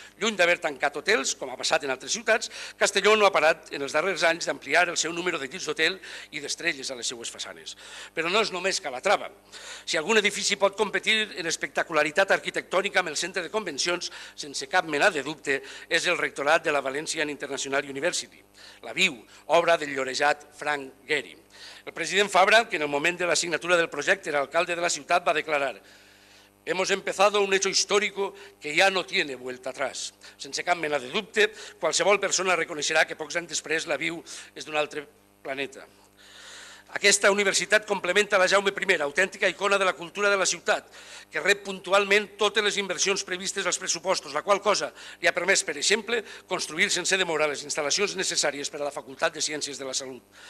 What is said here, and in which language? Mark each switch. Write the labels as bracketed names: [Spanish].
[Catalan] Lluny d'haver tancat hotels, com ha passat en altres ciutats, Castelló no ha parat en els darrers anys d'ampliar el seu número de llits d'hotel i d'estrelles a les seues façanes. Però no és només Calatrava. Si algun edifici pot competir en espectacularitat arquitectònica amb el centre de convencions, sense cap mena de dubte, és el rectorat de la Valencian International University, la VIU, obra del llorejat Frank Gehry. El president Fabra, que en el moment de la signatura del projecte era alcalde de la ciutat, va declarar: [Spanish] hemos empezado un hecho histórico que ya no tiene vuelta atrás. [Catalan] Sense cap mena de dubte, qualsevol persona reconeixerà que pocs anys després la VIU és d'un altre planeta. Aquesta universitat complementa la Jaume I, autèntica icona de la cultura de la ciutat, que rep puntualment totes les inversions previstes als pressupostos, la qual cosa li ha permès, per exemple, construir sense demora les instal·lacions necessàries per a la Facultat de Ciències de la Salut.